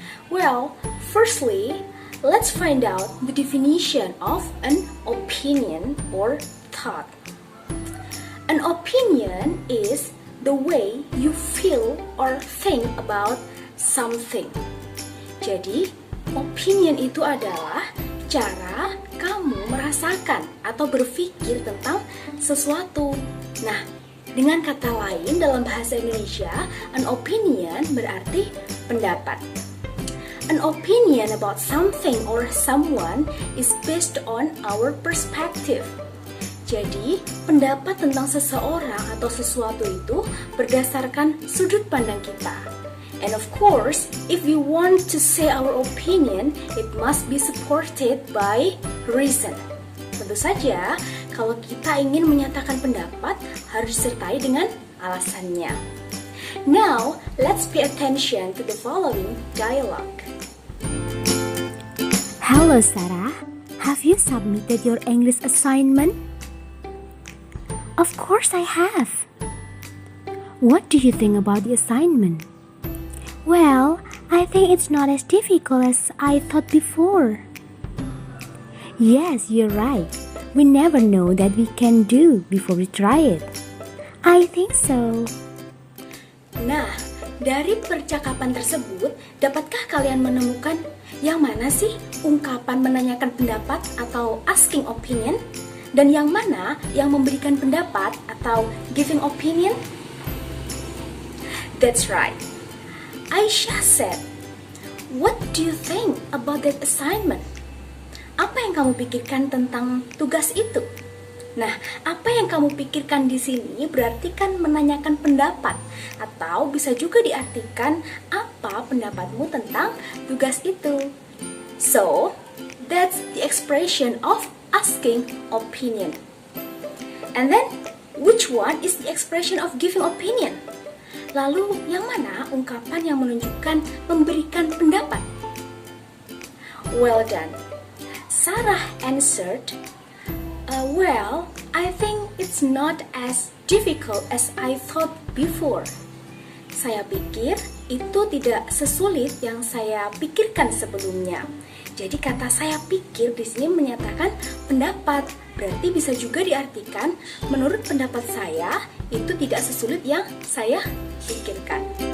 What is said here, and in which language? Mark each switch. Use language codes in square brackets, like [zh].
[en] Well, firstly, let's find out the definition of an opinion or thought. An opinion is the way you feel or think about something. [id] Jadi, opinion itu adalah cara kamu merasakan atau berpikir tentang sesuatu. Nah, dengan kata lain dalam bahasa Indonesia, an opinion berarti pendapat. [en] An opinion about something or someone is based on our perspective. [id] Jadi, pendapat tentang seseorang atau sesuatu itu berdasarkan sudut pandang kita. [en] And of course, if we want to say our opinion, it must be supported by reason. [id] Tentu saja, kalau kita ingin menyatakan pendapat, harus disertai dengan alasannya. [en] Now, let's pay attention to the following dialogue. Hello Sarah, have you submitted your English assignment? Of course I have. What do you think about the assignment? Well, I think it's not as difficult as I thought before. Yes, you're right. We never know that we can do before we try it. I think so. [id] Nah, dari percakapan tersebut, dapatkah kalian menemukan yang mana sih ungkapan menanyakan pendapat atau asking opinion? Dan yang mana yang memberikan pendapat atau giving opinion? [en] That's right. Aisyah said, "What do you think about that assignment?" [id] Apa yang kamu pikirkan tentang tugas itu? Nah, apa yang kamu pikirkan di sini berarti kan menanyakan pendapat, atau bisa juga diartikan apa pendapatmu tentang tugas itu. [en] So, that's the expression of asking opinion. And then, which one is the expression of giving opinion? [id] Lalu, yang mana ungkapan yang menunjukkan memberikan pendapat? [en] Well done. Sarah answered, well, I think it's not as difficult as I thought before. [id] Saya pikir itu tidak sesulit yang saya pikirkan sebelumnya. Jadi kata saya pikir di sini menyatakan pendapat, berarti bisa juga diartikan menurut pendapat saya itu tidak sesulit yang saya pikirkan.